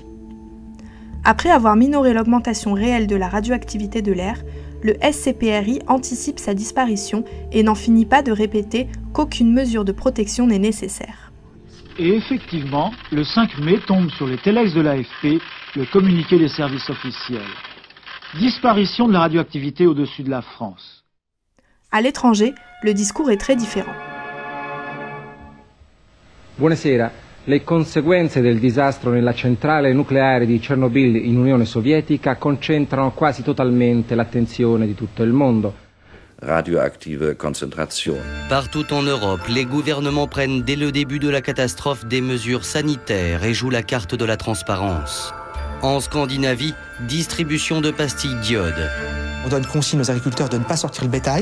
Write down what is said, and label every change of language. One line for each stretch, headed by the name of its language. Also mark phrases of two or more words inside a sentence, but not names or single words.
French: Après avoir minoré l'augmentation réelle de la radioactivité de l'air, le SCPRI anticipe sa disparition et n'en finit pas de répéter qu'aucune mesure de protection n'est nécessaire. Et effectivement, le 5 mai tombe sur les téléx de l'AFP le communiqué des services officiels. Disparition de la radioactivité au-dessus de la France. À l'étranger, le discours est très différent.
Italian: Buonasera. Le conseguenze del disastro nella centrale nucleare di Chernobyl in Unione Sovietica concentrano quasi totalmente l'attenzione di tutto il mondo.
English: Radioactive concentration.
French: Partout en Europe, les gouvernements prennent dès le début de la catastrophe des mesures sanitaires et jouent la carte de la transparence. En Scandinavie, distribution de pastilles d'iode. On donne consigne aux agriculteurs de ne pas sortir le bétail.